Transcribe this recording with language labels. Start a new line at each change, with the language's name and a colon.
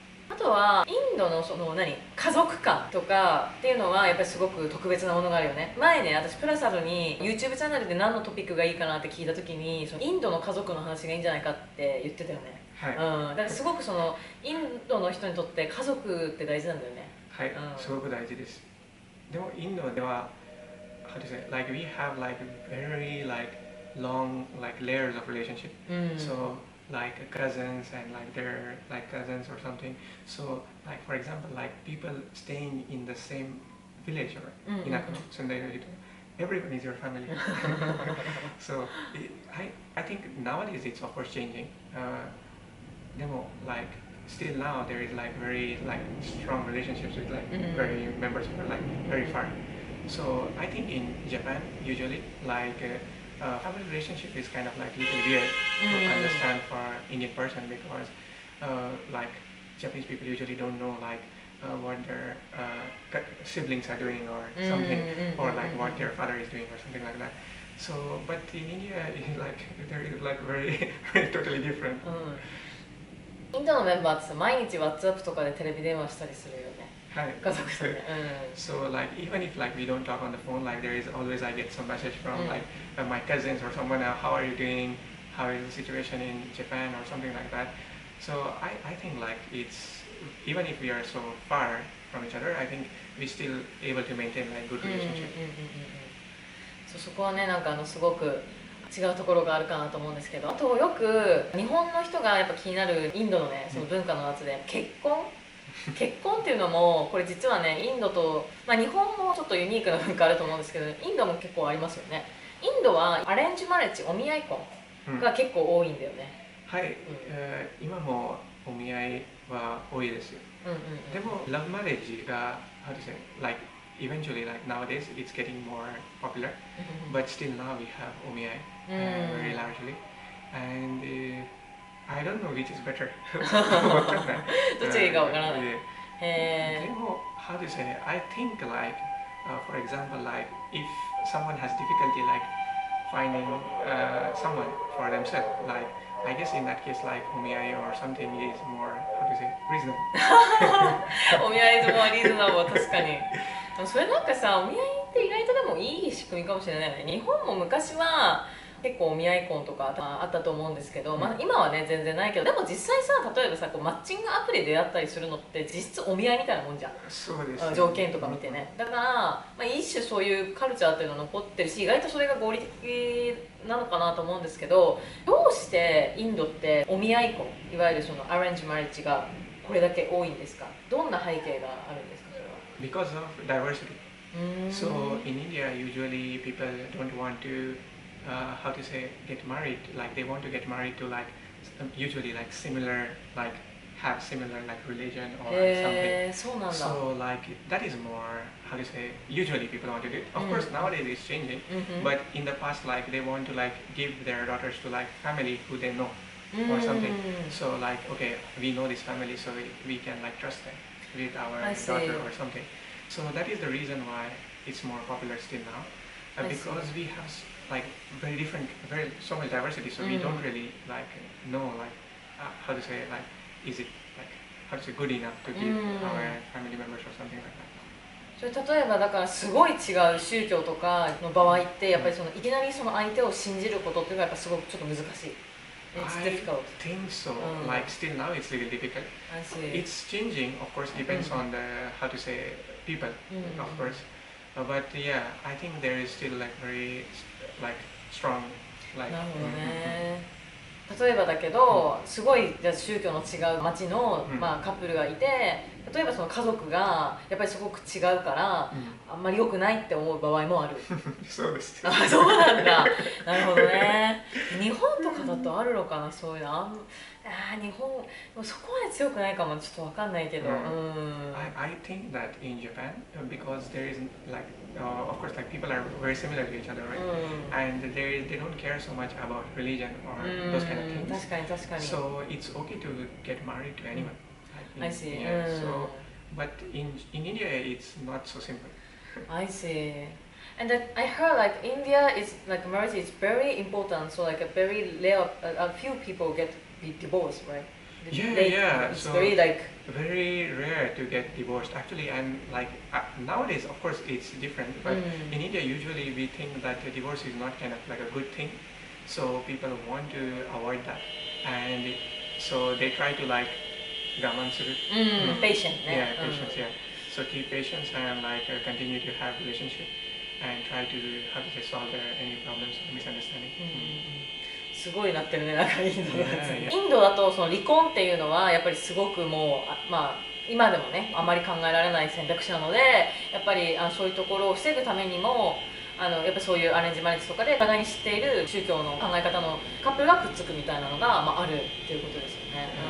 Japanese: あとはインドのその家族観とかっていうのはやっぱりすごく特別なものがあるよね。前ね私プラサドに YouTube チャンネルで何のトピックがいいかなって聞いた時にそのインドの家族の話がいいんじゃないかって言ってたよね。だからすごくそのインドの人にとって家族って大事なんだよね。はい、すごく大事です。でもインドでは
English: how to say like we have like very like long like layers of relationship、so like cousins and like their like cousins or something. So like for example, like people staying in the same village or
Japanese: 田舎の住んでいる人、
English: everyone is your family. So I think nowadays it's of course changing. Demo like still now there is like very like strong relationships with like very members who are like very far. So I think in Japan usually like family relationship is kind of like little weird to understand for Indian person because like Japanese people usually don't know like what their siblings are doing or something, or like what their father is doing or something like that. So, but in India, like they're like very, very totally different.
Japanese: インドのメンバーって毎日 WhatsApp とかでテレビ電話したりするよね。はい。家族でね。
English: So like even if like we don't talk on the phone, like there is always I get some message from like my cousins or someone, how are you doing? How is the situation in Japan or something like that. So I think like it's even if we are so far from each other, I think we still able to maintain like good relationship.
Japanese: そこはねなんかすごく違うところがあるかなと思うんですけど、あとよく日本の人がやっぱ気になるインドのねその文化のやつで結婚っていうのもこれ実はねインドと、日本もちょっとユニークな文化あると思うんですけど、インドも結構ありますよね。インドはアレンジマレッジ、お見合い婚が結構多いんだよね。はい、今もお見合いは多いですよ。でもラブマレッジが
English: how to say like eventually like nowadays it's getting more popular, but still now we have omiai very largely, and I don't know which is better.
Japanese: どっちがいいかわからない。でも
English: how to say I think like for example like if someone has difficulty like finding someone for themselves, like I guess in that case like omiai or something is more how to say reasonable.
Japanese: お見合いもリーズナブル、確かに。それなんかさ、お見合いって意外とでもいい仕組みかもしれないね。日本も昔は結構お見合い婚とかあったと思うんですけど、今はね全然ないけど、でも実際さ、例えばさこうマッチングアプリで出会ったりするのって実質お見合いみたいなもんじゃん。そうです、ね、条件とか見てね。だから、一種そういうカルチャーっていうのが残ってるし、意外とそれが合理的なのかなと思うんですけど、どうしてインドってお見合い婚、いわゆるそのアレンジマリッジがこれだけ多いんですか？どんな背景があるんですか？それは。
English: Because of diversity. So in India, usually people don't want to, how to say, get married. Like they want to get married to like usually like similar, like have similar like religion or something.
Japanese: そうなんだ。
English: So like that is more how to say. Usually people want to do it. Of course nowadays it's changing, but in the past like they want to like give their daughters to like family who they know or something. So like okay, we know this family, so we can like trust them with our daughter or something. So that is the reason why it's more popular still now, because we have like very different, very so much diversity. So we don't really like know like how to say like is it like how to say good enough to give our family members or something like that.
Japanese: それ例えばだからすごい違う宗教とかの場合ってやっぱりそのいきなりその相手を信じることっていうのはやっぱすごくちょっと難しい。
English: It's difficult. I think so. Like still now it's really difficult. I see. It's changing, of course, depends on the how to say people, of course. But yeah, I think there is still like very like strong like.
Japanese: なるほどね。例えばだけど、すごいじゃ宗教の違う町の、カップルがいて、例えばその家族がやっぱりすごく違うから、あんまり良くないって思う場合もある。そうです。あ、そうなんだ。なるほどね。日本とかだとあるのかな、そういうの。日本そこまで強くないかもちょっとわかんないけど。
English: I think that in Japan because there is like of course like people are very similar to each other, right? And they don't care so much about religion or those kind of things.
Japanese: 確かに確かに。
English: So it's okay to get married to anyone. I see. Yeah, so but in India it's not so simple. I see. And I heard like India is like marriage is very important. So like a very rare, a few people get divorced, right? Yeah. It's so very like very rare to get divorced actually, and like nowadays of course it's different, but in India usually we think that the divorce is not kind of like a good thing, so people want to avoid that, and so they try to like
Japanese: gaman suru.
English: Patient. Yeah, patience. Yeah. So keep patience and like continue to have relationship and try to how to say solve any problems or misunderstanding.
Japanese: すごいなってるね、なんかインドのやつ。いやいやインドだとその離婚っていうのはやっぱりすごくもうまあ今でもねあまり考えられない選択肢なので、やっぱりそういうところを防ぐためにもやっぱそういうアレンジマリッジとかでお互いに知っている宗教の考え方のカップルがくっつくみたいなのが、あるっていうことですよね。